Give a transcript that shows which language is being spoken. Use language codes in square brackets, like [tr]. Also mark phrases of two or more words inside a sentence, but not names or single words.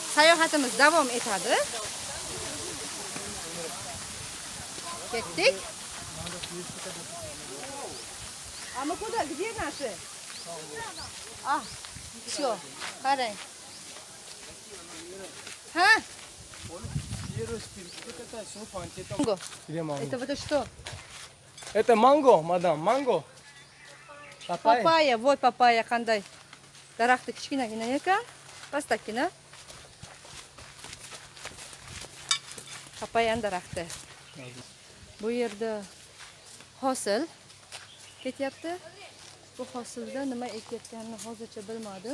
[uz] sayohatimiz davom etadi. Ketdik. [ru] А мы куда? Где наши? [uz] Все, qarang. Ha? [ru] Манго. Это вот что? Это манго, мадам, манго. Папайя. Папайя, вот папайя qanday. [uz] Daraxti kichkinagina ekan, pastakina. Papayyan daraxti. Bu yerda hosil ketyapti. Bu hosilda nima ekayotganini hozircha bilmadim.